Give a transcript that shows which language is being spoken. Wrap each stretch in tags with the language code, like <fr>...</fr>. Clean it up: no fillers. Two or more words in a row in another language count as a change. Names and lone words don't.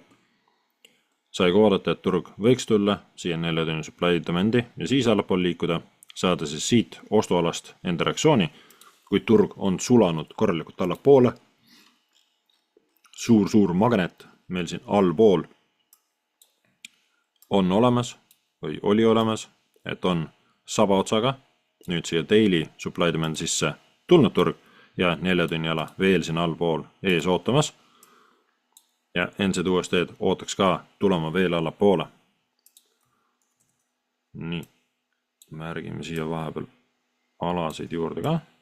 <et>Sai ka oodata, et turg võiks tulla siia 4 tunni</et> <en>supply demand'i</en> <et>ja siis allapool liikuda, saada siis siit ostualast enda reaktsiooni, kui turg on sulanud korralikult allapoole. Suur magnet meil siin allpool on olemas või oli olemas, et on sabaotsaga nüüd siia</et> <en>daily supply demand</en> <et>sisse tulnud turg ja 4 tunni ala veel siin allpool ees ootamas. Ja NZUSD ootaks ka tulema veel allapoole. Nii, märgime siia vahepeal alasid juurde ka.</et>